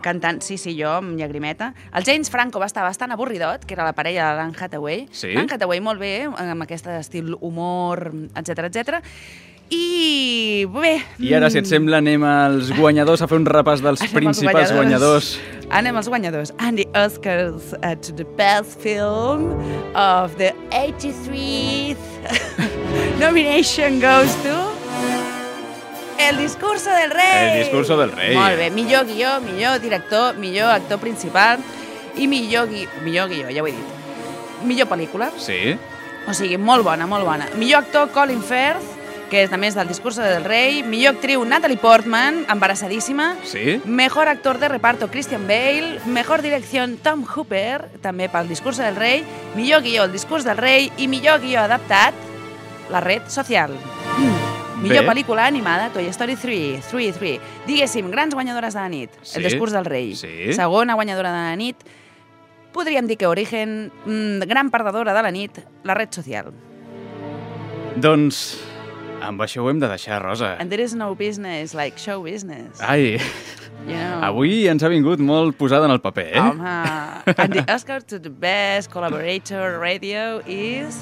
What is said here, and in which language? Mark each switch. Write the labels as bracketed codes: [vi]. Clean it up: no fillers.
[ca] Cantant, sí, sí, jo, amb llagrimeta. El James Franco va estar bastant avorridot, que era la parella de l'Anne Hathaway. Sí? L'Anne Hathaway molt bé, amb aquest estil humor, etc, etc. I bé... I ara, si et sembla, anem als guanyadors a fer un repàs dels principals guanyadors. Anem als guanyadors. [en] And the Oscars to the best film of the 83th nomination goes to... [ca] El discurso del rei. El discurso del rei. Molt bé, millor guió, millor director, millor actor principal i millor guió, ja ho he dit. Millor pel·lícula. Sí. O sigui, molt bona, molt bona. Millor actor Colin Firth, que és també és del discurso del rei. Millor actriu Natalie Portman, embarassadíssima. Sí. [es] Mejor actor de reparto Christian Bale. [ca] Mejor direcció Tom Hooper, també pel discurso del rei. Millor guió El discurs del rei i millor guió adaptat La red social. Millor pel·lícula animada, Toy Story 3. Diguéssim, grans guanyadores de la nit. Sí. El discurs del rei. Sí. Segona guanyadora de la nit. Podríem dir que Origen, gran perdedora de la nit, La red social. Doncs, amb això ho hem de deixar, Rosa. [en] And there is no business like show business. Ai, you know. [ca] Avui ens ha vingut molt posada en el paper. [en] Home, and the Oscar to the best collaborator radio is...